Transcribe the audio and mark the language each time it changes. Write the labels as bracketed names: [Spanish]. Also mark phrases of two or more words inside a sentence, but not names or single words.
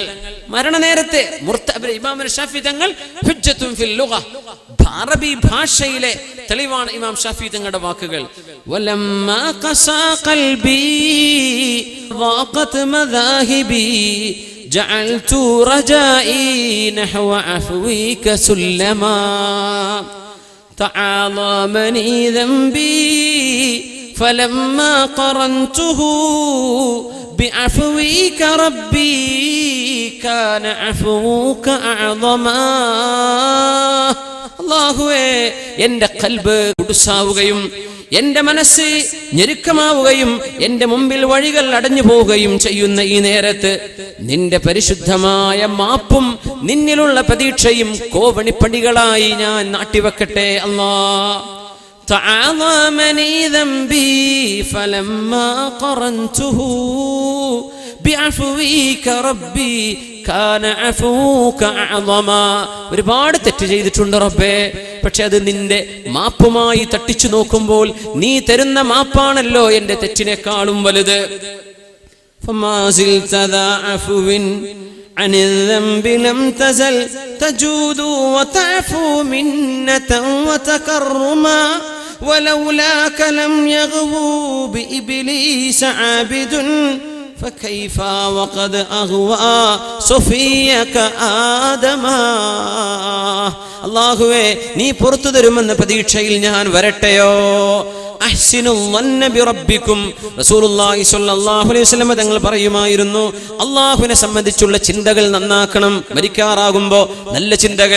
[Malayalam] മരണനേരത്തെ ഇമാമുന ശാഫിഈ തങ്ങൾ [Arabic] حجة في اللغة, [Malayalam] അറബി ഭാഷയിലെ തെളിവാണ് ഇമാം ശാഫിഈ തങ്ങളുടെ വാക്കുകൾ. [Arabic] ولما قسا قلبي ضاقت مذاهبي جعلت رجائي نحو عفوك سلما تعاظمني ذنبي فلما قرنته بعفوك ربي كان عفوك أعظما. [Malayalam] അല്ലാഹുവേ, എൻ്റെ ഖൽബ് കുടുസാവുകയും എൻ്റെ മനസ്സ് ഞെരുക്കമാവുകയും എൻ്റെ മുമ്പിൽ വഴികൾ അടഞ്ഞു പോവുകയും ചെയ്യുന്ന ഈ നേരത്ത് നിന്റെ പരിശുദ്ധമായ മാപ്പും നിന്നിലുള്ള പ്രതീക്ഷയും കോവണിപ്പടികളായി ഞാൻ നാട്ടിവെക്കട്ടെ. [Arabic] അല്ലാഹ് تعاظمني ذنبي فلما قرنته بعفوك ربي كان عفوك أعظما. [Malayalam] ഒരുപാട് തെറ്റ് ചെയ്തിട്ടുണ്ട് റബ്ബേ, പക്ഷെ അത് നിന്റെ മാപ്പുമായി തട്ടിച്ചു നോക്കുമ്പോൾ നീ തരുന്ന മാപ്പാണല്ലോ എൻ്റെ തെറ്റിനേക്കാളും വലുത്. [Arabic] فما زلت ذا عفو عن الذنب لم تزل تجود وتعفو منة وتكرما ولولاك لم يغبو بإبليس عابد فكيف وقد أغوى صفيك آدما. [Malayalam] അല്ലാഹുവേ, നീ പുറത്തു തരുമെന്ന പ്രതീക്ഷയിൽ ഞാൻ വരട്ടെയോ? [Arabic] أحسنوا الظن بربكم, [Malayalam] റസൂലുള്ളാഹി [Arabic] صلى الله عليه وسلم [Malayalam] തങ്ങൾ പറയുമായിരുന്നു, അല്ലാഹുവിനെ സംബന്ധിച്ചുള്ള ചിന്തകൾ നന്നാക്കണം. മരിക്കാറാകുമ്പോൾ നല്ല ചിന്തകൾ.